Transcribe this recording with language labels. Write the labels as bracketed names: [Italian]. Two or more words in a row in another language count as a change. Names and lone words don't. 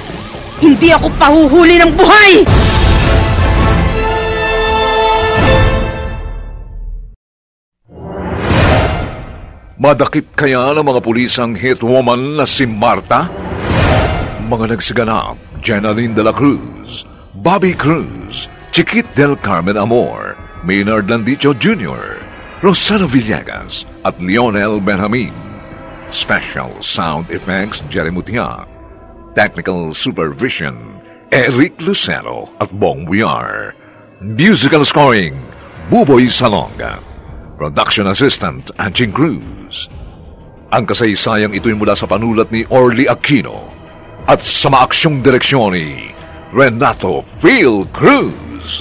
[Filipino] Hindi ako pahuhuli ng buhay! Madakip kaya ng mga pulis ang [English] hit woman [Filipino] na si Marta? Mga nagsiganap, Jenaline de la Cruz, Bobby Cruz, Chiquit del Carmen Amor, Maynard Landicho Jr., Rosana Villegas at Lionel Benjamin. [English] Special Sound Effects, Jerry Mutia. Technical Supervision, [Filipino] Eric Lucero at Bong Buyar. [English] Musical Scoring, Buboy Salonga. Production Assistant, [Filipino] Anching Cruz. Ang kasaysayang ito'y mula sa panulat ni Orly Aquino at sa maaksyong direksyon ni Renato Phil Cruz.